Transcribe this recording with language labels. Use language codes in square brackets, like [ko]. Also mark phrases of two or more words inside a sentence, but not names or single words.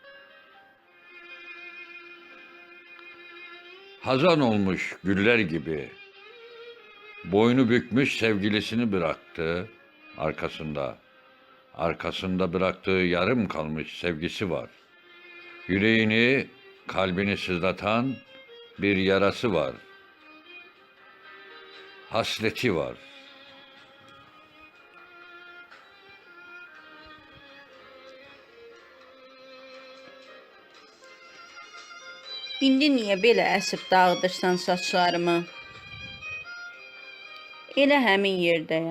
[tr] Hazan olmuş güller gibi, boynu bükmüş sevgilisini bıraktı arkasında. Arkasında bıraktığı yarım kalmış sevgisi var. Yüreğini, kalbini sızlatan bir yarası var. Hasreti var. [az] İndi niyə belə əsib dağıdırsan saçlarımı? Elə həmin yerdəyəm.